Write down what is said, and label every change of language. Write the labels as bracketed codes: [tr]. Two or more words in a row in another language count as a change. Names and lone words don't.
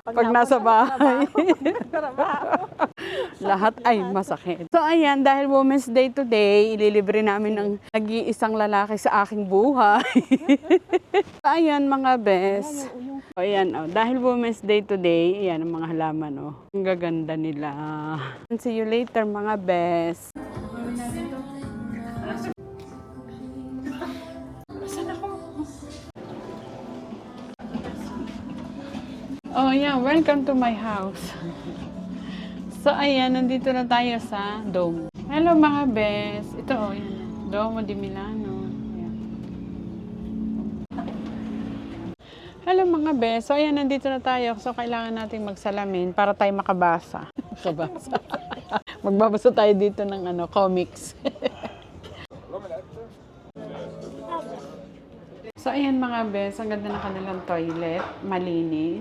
[tl] Pag nasa bahay, lahat ay masakit. So ayan, dahil [en] Women's Day today, [tl] ililibre namin ng nag-iisang lalaki sa aking buhay. So ayan mga bes. O ayan, dahil [en] Women's Day today, [tl] ayan ang mga halaman. Ang gaganda nila. [en] See you later [tl] mga bes. [en] Oh yeah, welcome to my house. [tl] So ayan, nandito na tayo sa Dome. Hello mga bes. Ito yan. Duomo di Milano. Ayan. Hello mga bes. So ayan, nandito na tayo. So kailangan nating magsalamin para tayo makabasa. Makabasa. Magbabasa tayo dito ng comics. So, ayan mga bes, ang ganda ng kanilang toilet, malinis.